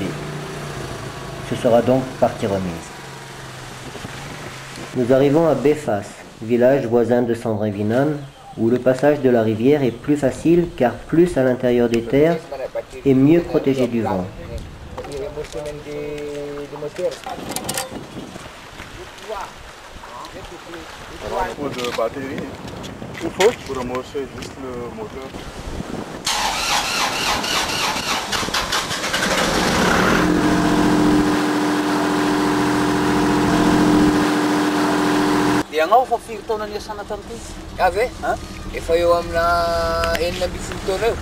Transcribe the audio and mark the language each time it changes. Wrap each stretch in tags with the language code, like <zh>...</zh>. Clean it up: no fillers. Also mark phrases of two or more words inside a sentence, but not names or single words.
<fr>Ce sera donc partie remise. Nous arrivons à Befas, village voisin de Sandrinvinan, où le passage de la rivière est plus facile car plus à l'intérieur des terres et mieux protégé du vent. Pour de batterie, il faut pour amorcer juste le moteur.</fr> <mg>Ianao fa firy taona niasana tamity? Avy e? Efa eo amina enina amby folo taona eo.</mg>